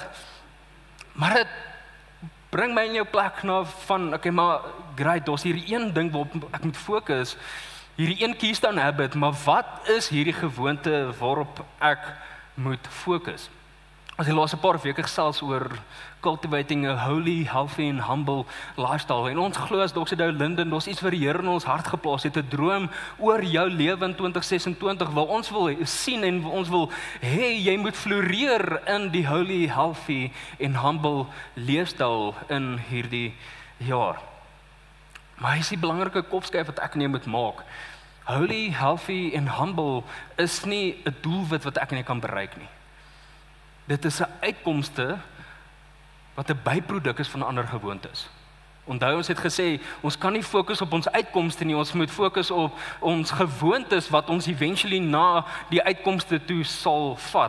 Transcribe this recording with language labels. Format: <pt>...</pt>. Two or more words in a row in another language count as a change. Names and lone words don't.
<af>Maar dit bring my in jou plek na van, okay, maar great, daar's hierdie een ding waarop ek moet fokus, hierdie een</af> <en>keystone habit,</en> <af>maar wat is hierdie gewoonte waarop ek moet fokus? As die laaste paar weke gesels oor</af> <en>cultivating a holy, healthy and humble lifestyle.</en> <af>En ons glo as Dr. Dale Linden, ons iets wat die Here in ons hart geplaas het, 'n droom oor jou lewe in 2026, waar ons wil sien en ons wil hê jy moet floreer in die</af> <en>holy, healthy and humble</en> <af>leefstyl in hierdie jaar. Maar hy is die belangrike kopskuif wat ek en jy moet maak.</af> <en>Holy, healthy and humble</en> <af>is nie 'n doelwit wat ek en jy kan bereik nie. Dit is 'n uitkomste wat 'n byproduk is van ander gewoontes. Onthou, ons het gesê, ons kan nie fokus op ons uitkomste nie, ons moet fokus op ons gewoontes wat ons eventually na die uitkomste toe sal vat.</af>